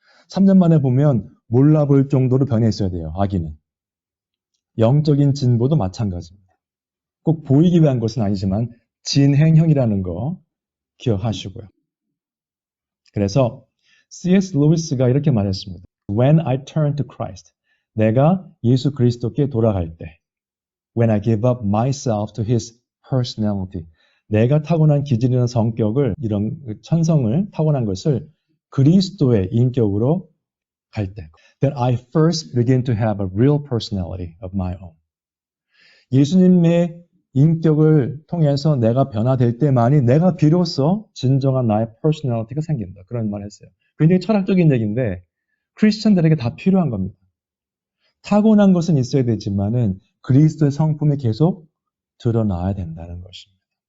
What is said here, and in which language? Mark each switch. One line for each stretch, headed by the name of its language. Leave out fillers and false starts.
Korean: 3년 만에 보면 몰라볼 정도로 변해 있어야 돼요. 아기는. 영적인 진보도 마찬가지입니다. 꼭 보이기 위한 것은 아니지만 진행형이라는 거 기억하시고요. 그래서 C.S. 루이스가 이렇게 말했습니다.
English: When I turn to Christ,
Korean: 내가 예수 그리스도께 돌아갈 때,
English: When I give up myself to His personality,
Korean: 내가 타고난 기질이나 성격을, 이런 천성을 타고난 것을 그리스도의 인격으로 갈 때,
English: Then I first begin to have a real personality of my own.
Korean: 예수님의 인격을 통해서 내가 변화될 때만이 내가 비로소 진정한 나의 퍼스널리티가 생긴다. 그런 말 했어요. 굉장히 철학적인 얘기인데 크리스천들에게 다 필요한 겁니다. 타고난 것은 있어야 되지만은 그리스도의 성품이 계속 드러나야 된다는 것입니다.